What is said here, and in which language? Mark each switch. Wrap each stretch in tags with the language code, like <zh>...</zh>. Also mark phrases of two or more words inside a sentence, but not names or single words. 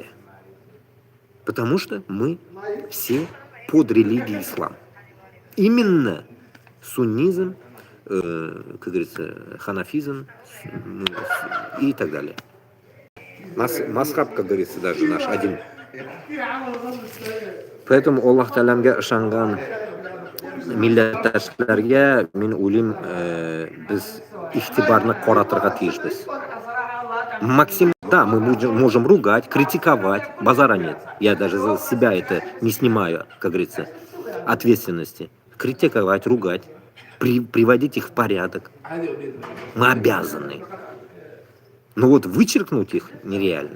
<ru>Потому что мы все под религией ислам. Именно суннизм, как говорится, ханафизм и так далее. Масхаб, как говорится, даже наш один.</ru> <tt>Поэтому Аллах Та'аламга ышанган милләттәшләргә мин уйлыйм, без игътибарны каратырга тиешбез.</tt> <ru>Максимум, да, мы можем ругать, критиковать, базара нет. Я даже за себя это не снимаю, как говорится, ответственности. Критиковать, ругать, приводить их в порядок. Мы обязаны. Но вот вычеркнуть их нереально.</ru>